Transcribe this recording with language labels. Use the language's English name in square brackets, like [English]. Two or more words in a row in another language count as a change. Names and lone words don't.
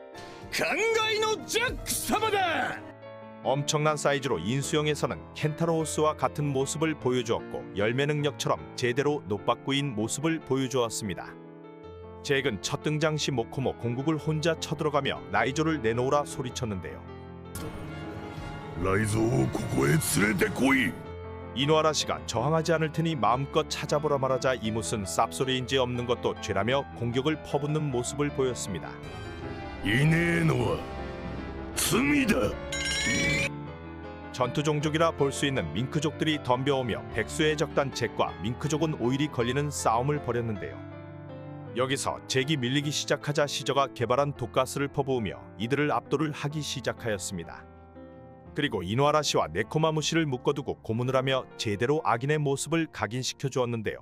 [Korean] 엄청난 사이즈로 인수형에서는 켄타로우스와 같은 모습을 보여주었고 열매 능력처럼 제대로 노빠꾸인 모습을 보여주었습니다. 잭은 첫 등장 시 모코모 공국을 혼자 쳐들어가며 라이조를 내놓으라 소리쳤는데요. 라이조를 [Japanese] 고고에 連れてこい. [Korean] 이노아라시가 저항하지 않을 테니 마음껏 찾아보라 말하자 이 무슨 쌉소리인지 없는 것도 죄라며 공격을 퍼붓는 모습을 보였습니다. [Japanese] いねえのは罪だ. [Korean] 전투 종족이라 볼 수 있는 밍크족들이 덤벼오며 백수의 적단 잭과 밍크족은 오일이 걸리는 싸움을 벌였는데요. 여기서 잭이 밀리기 시작하자 시저가 개발한 독가스를 퍼부으며 이들을 압도를 하기 시작하였습니다. 그리고 이노아라시와 네코마무시를 묶어두고 고문을 하며 제대로 악인의 모습을 각인시켜 주었는데요.